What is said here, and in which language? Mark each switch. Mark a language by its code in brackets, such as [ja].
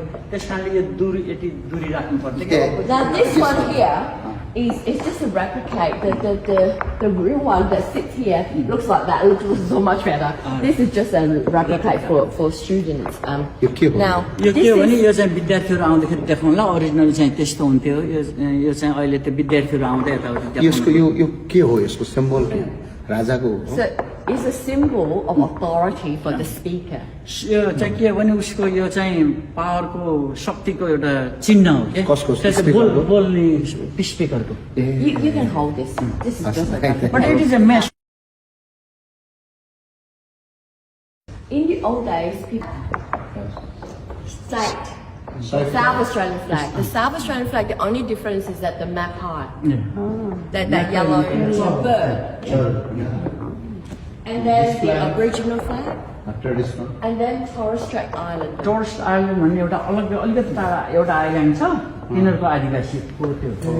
[ne] त्यस कारणले यो दूरी यति दूरी राख्नु पर्छ [en] Now this one here It's just a replicate. The real one that sits here looks like that. It looks so much better. This is just a replicate for students. Now [ne] यो [en] this [ne] के हो भने [en] is [ne] यो चाहिँ विद्यार्थीहरू आउँदाखेरि देखाउँला original चाहिँ त्यस्तो हुन्थ्यो यो चाहिँ अहिले त्यो विद्यार्थीहरू आउँदै यताउति यसको यो के हो यसको सिम्बल के राजाको हो [en] so it's a symbol of authority for the speaker. [ne] यो चाहिँ के हो भने उसको यो चाहिँ पावरको शक्तिको एउटा चिन्ह हो के कसको? त्यो चाहिँ स्पिकरको? बोल्ने स्पिकरको [en] You can hold this. This is just like that. But it is a mess In the old days, people flag, the South Australian flag. The South Australian flag. The only difference is that the map high, that yellow bird, and then the Aboriginal flag, traditional and then Torres Strait Island. [ne] टोर्स island भन्ने एउटा अलग अलिकति टाढा एउटा island छ तिनीहरूको आदिवासीको त्यो